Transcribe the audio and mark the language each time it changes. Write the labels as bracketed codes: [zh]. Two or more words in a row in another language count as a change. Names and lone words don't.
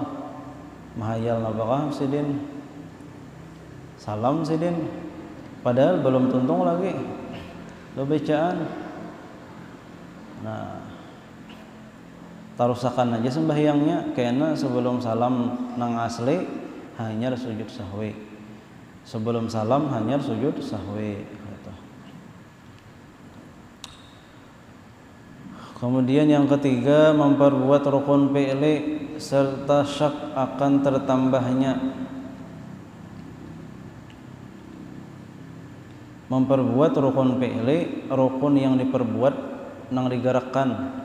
[bjn] Mahayal napakah sidin, salam sidin, padahal belum tuntung lagi lo bacaan. Nah, tarusakan aja sembahyangnya karena sebelum salam nang asli hanya sujud sahwi. [id] Sebelum salam hanya sujud sahwi gitu. Kemudian yang ketiga, memperbuat rukun fi'li serta syak akan tertambahnya. Memperbuat rukun fi'li, rukun yang diperbuat nang digerakkan.